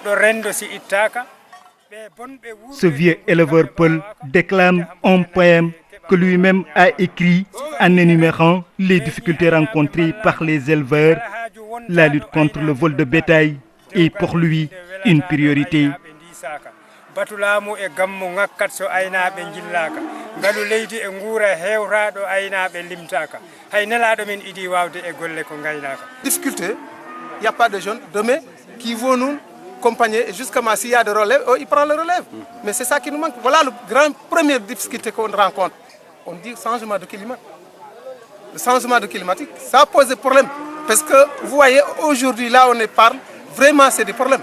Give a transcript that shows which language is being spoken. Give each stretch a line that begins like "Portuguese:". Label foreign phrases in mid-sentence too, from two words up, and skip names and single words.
French: Ce vieux éleveur Peul déclame un poème que lui-même a écrit en énumérant les difficultés rencontrées par les éleveurs. La lutte contre le vol de bétail est pour lui une priorité.
Fula: Batulamu e gammu ngakkat so aynaaɓe jillaka ngalu leydi e nguura hewraɗo aynaaɓe limtaka hay nelaɗo men idi wawde e golle ko gaynaka.
French: Difficulté, il n'y a pas de jeunes demain qui vont nous accompagner et jusqu'à ma s'il y a de relève, il prend le relève. Mais c'est ça qui nous manque. Voilà la première difficulté qu'on rencontre. On dit changement de climat. Le changement de climatique, ça pose des problèmes. Parce que vous voyez, aujourd'hui, là on parle, vraiment c'est des problèmes.